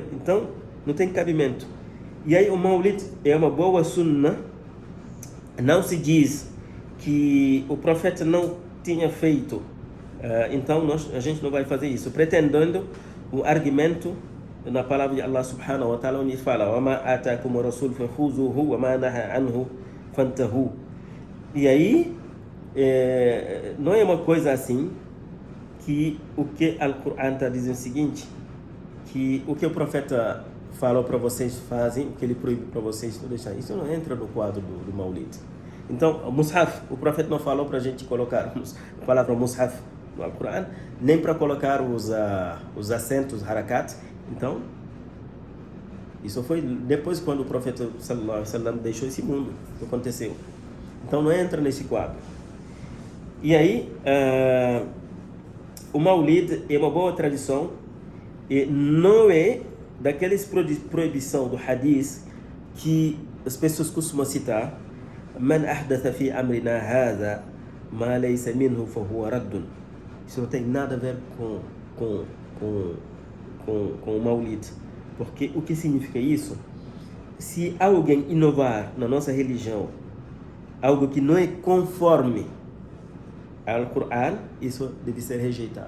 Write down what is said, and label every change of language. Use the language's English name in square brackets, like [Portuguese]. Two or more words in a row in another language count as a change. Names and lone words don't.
[Portuguese] Então, não tem cabimento. E aí, o Maulid é uma boa sunna. Não se diz que o profeta não tinha feito, então a gente não vai fazer isso, pretendendo o argumento na palavra de Allah [Arabic] سبحانه وتعالى, [Portuguese] onde fala: [Arabic] وَمَا آتَاكُمُ الرَّسُولُ فَخُذُوهُ وَمَا نَهَى عَنْهُ فَانْتَهُوا. [Portuguese] E aí, não é uma coisa assim, que o que o Alcorão está dizendo é o seguinte, que o que o profeta falou para vocês fazem, o que ele proíbe para vocês não deixar. Isso não entra no quadro do Maulid. Então, o Mus'haf, o profeta não falou para a gente colocar a palavra Mus'haf no Alcorão, nem para colocar os acentos, harakat. Então, isso foi depois, quando o profeta [Arabic] صلى الله عليه وسلم [Portuguese] deixou esse mundo, que aconteceu. Então, não entra nesse quadro. E aí, o Maulid é uma boa tradição e não é daquelas proibição do hadith que as pessoas costumam citar: [Arabic] من أحدث في أمرنا هذا ما ليس منه فهو رد. [Portuguese] Isso não tem nada a ver com o Maulid. Porque o que significa isso? Se alguém inovar na nossa religião algo que não é conforme ao Alcorão, isso deve ser rejeitado.